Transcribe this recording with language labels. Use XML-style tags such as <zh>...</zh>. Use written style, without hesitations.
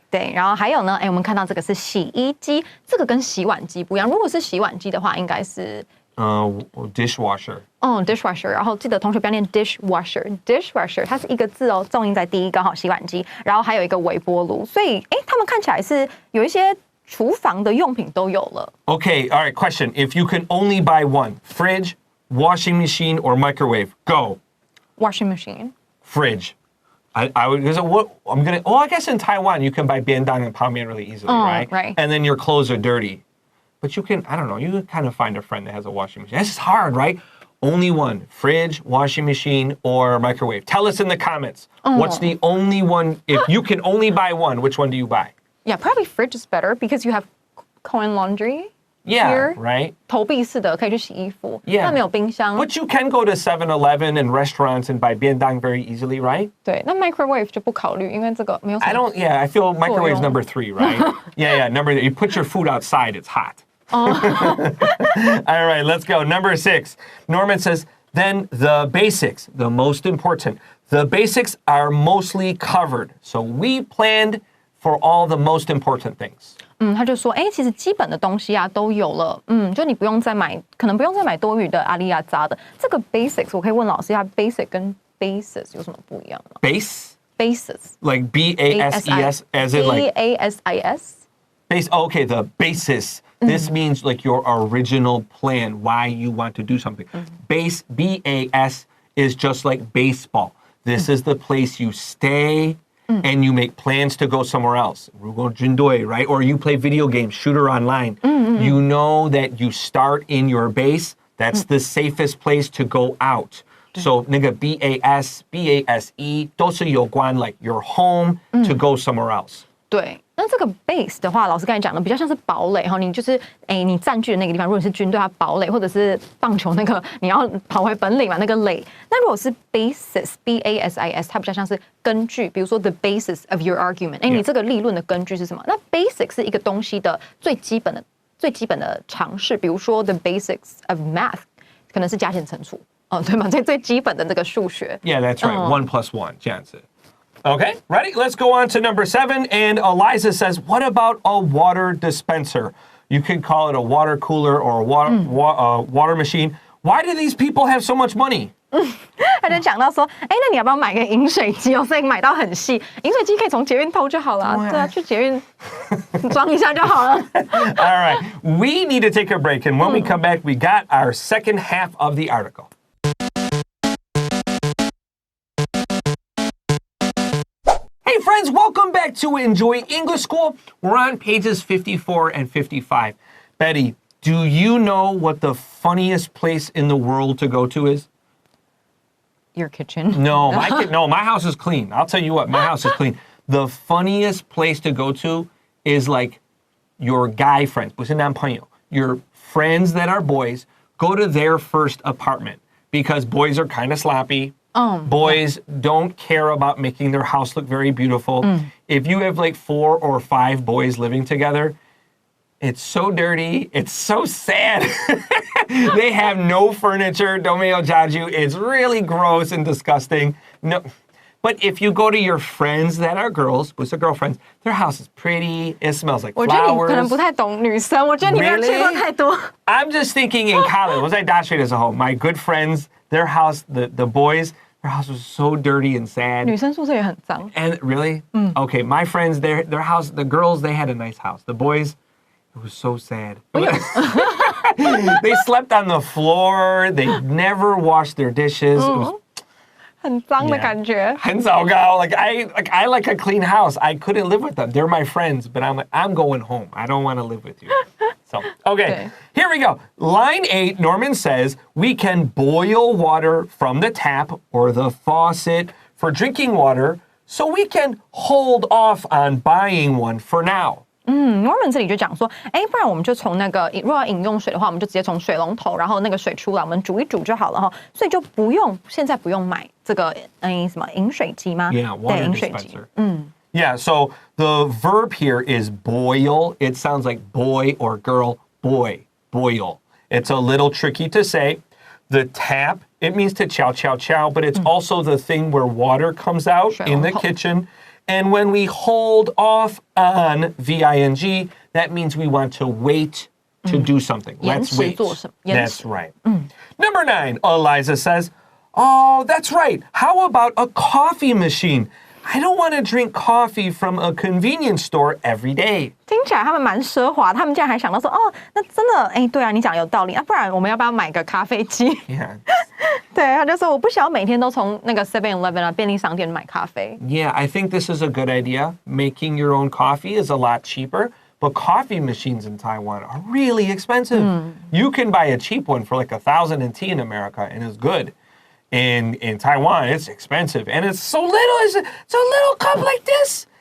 <zh>对，然后还有呢，我们看到这个是洗衣机，这个跟洗碗机不一样。如果是洗碗机的话，应该是</zh> <en>dishwasher. dishwasher。</en> <zh>然后记得同学不要念 dishwasher， 它是一个字哦，重音在第一个哈，洗碗机。然后还有一个微波炉，所以他们看起来是有一些厨房的用品都有了。</zh> <en>Okay, all right, question. If you can only buy one, fridge, washing machine, or microwave, go. Washing machine. Fridge. I would, because I guess in Taiwan you can buy 便当 and 泡面 really easily, right? Right. And then your clothes are dirty. But you can, I don't know, you can kind of find a friend that has a washing machine. This is hard, right? Only one, fridge, washing machine, or microwave. Tell us in the comments, what's the only one, if you can only buy one, which one do you buy? Yeah, probably fridge is better because you have coin laundry. Yeah, Here, right?</en> <zh>投币式的可以去洗衣服，</zh> <en>Yeah.</en> <zh>但没有冰箱。</zh> <en>But you can go to 7-Eleven and restaurants and buy 便当 very easily, right?</en> <zh>对，那 microwave 就不考虑，因为这个没有什么。</zh> <en>I feel microwave's number 3, right? yeah, number 3. You put your food outside, it's hot. All right, let's go. Number 6. Norman says, then the basics, the most important. The basics are mostly covered. So we planned for all the most important things.</en> <zh>他就说，其实基本的东西啊都有了，就你不用再买，可能不用再买多余的阿里亚扎的。这个 basics 我可以问老师一下 ，basic 跟 basis 有什么不一样吗</zh> <en>Basis? Like B-A-S-E-S, as in like... B-A-S-I-S? Okay, the basis. This means like your original plan, why you want to do something. Base, B-A-S, is just like baseball. This is the place you stay and you make plans to go somewhere else. Right? Or you play video games, shooter online. You know that you start in your base. That's the safest place to go out. So,</en> <zh>那个</zh> <en>B-A-S, B-A-S-E</en> <zh>都是有关</zh> <en>like your home to go somewhere else.</en> <zh>对，那这个 base 的话，老师刚才讲的比较像是堡垒哈，你就是你占据的那个地方，如果你是军队，它堡垒，或者是棒球那个你要跑回本垒嘛，那个垒。那如果是 basis B-A-S-I-S， 它比较像是根据，比如说</zh> <en>the basis of your argument，</en> <zh>你这个立论的根据是什么？那 basic 是一个东西的最基本的常识，比如说</zh> <en>the basics of math，</en> <zh>可能是加减乘除，对吗？最基本的这个数学。</zh> <en>Yeah, that's right. 1 plus 1,</en> <zh>这样子。</zh> <en>Okay, ready? Let's go on to number 7. And Eliza says, what about a water dispenser? You could call it a water cooler or a water machine. Why do these people have so much money?</en> <zh>他就讲到说，哎，那你要不要买个饮水机哦？所以买到很细，饮水机可以从捷运偷就好了。对啊，去捷运装一下就好了。</zh> <en>All right, we need to take a break, and when we come back, we got our second half of the article. Hey friends, welcome back to Enjoy English School. We're on pages 54 and 55. Betty, do you know what the funniest place in the world to go to is? Your kitchen? No, my house is clean. I'll tell you what, my house is clean. The funniest place to go to is like your guy friends,</en> <zh>不是男朋友,</zh> <en>your friends that are boys, go to their first apartment because boys are kind of sloppy. Boys don't care about making their house look very beautiful. If you have like 4 or 5 boys living together, it's so dirty. It's so sad. They have no furniture. Domeo jaju. It's really gross and disgusting. No, but if you go to your friends that are girls, with their girlfriends, their house is pretty. It smells like flowers.</en> <zh>我觉得你可能不太懂女生，我觉得你没有去过太多。</zh> <en>I'm just thinking in college.</en> <zh>我在大学的时候,</zh> <en>my good friends, their house, the boys, their house was so dirty and sad.</en> <zh>女生宿舍也很脏。</zh> <en>And really? Okay, my friends, their house, the girls, they had a nice house. The boys, it was so sad. They slept on the floor. They never washed their dishes. It was,</en> <zh>很脏的感觉。很糟糕.</zh> <en>Like I like a clean house. I couldn't live with them. They're my friends, but I'm like, I'm going home. I don't want to live with you. So, okay, here we go. Line 8, Norman says, we can boil water from the tap or the faucet for drinking water, so we can hold off on buying one for now.</en> <zh>Norman 这里就讲说，哎，不然我们就从那个，如果要饮用水的话，我们就直接从水龙头，然后那个水出来，我们煮一煮就好了哈，所以就不用现在不用买这个什么饮水机吗？</zh> <en>Yeah, water dispenser. Yeah, so the verb here is boil. It sounds like boy or girl, boy, boil. It's a little tricky to say. The tap, it means to chow, chow, chow, but it's also the thing where water comes out in the kitchen. And when we hold off on V-I-N-G, that means we want to wait to do something. Let's wait. That's right. Number 9, Eliza says, oh, that's right. How about a coffee machine? I don't want to drink coffee from a convenience store every day.</en> <zh>听起来他们蛮奢华，他们竟然还想到说，哦，那真的，哎，对啊，你讲有道理啊，不然我们要不要买个咖啡机？</zh> <en>Yeah.</en> <zh>对，他就说我不想要每天都从那个 7-Eleven 啊便利商店买咖啡。</zh> <en>Yeah, I think this is a good idea. Making your own coffee is a lot cheaper, but coffee machines in Taiwan are really expensive. You can buy a cheap one for like 1,000 NT in America, and it's good. In Taiwan, it's expensive, and it's so little. It's a little cup like this.</en>